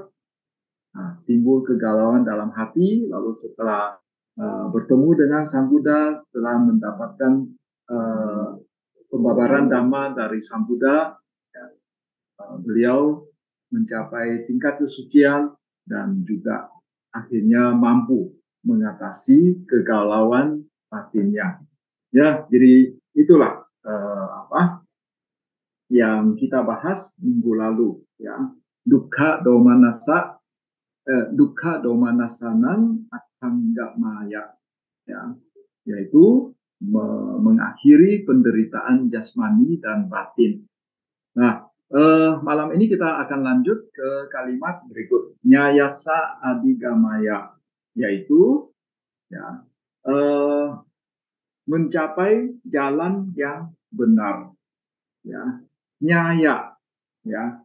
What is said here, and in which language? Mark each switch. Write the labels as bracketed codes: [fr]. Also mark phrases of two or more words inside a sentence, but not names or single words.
[id] Nah, timbul kegalauan dalam hati, lalu setelah bertemu dengan Sang Buddha, setelah mendapatkan pembabaran Dhamma dari Sang Buddha, ya, beliau mencapai tingkat kesucian dan juga akhirnya mampu mengatasi kegalauan batinnya. Ya, jadi itulah yang kita bahas minggu lalu, ya, [pi] dukkha domanasanan atanggamaya, [id] ya, yaitu mengakhiri penderitaan jasmani dan batin. Nah, malam ini kita akan lanjut ke kalimat berikutnya, [pi] yasa adigamaya, [id] yaitu, ya, mencapai jalan yang benar, ya, nyaya, ya.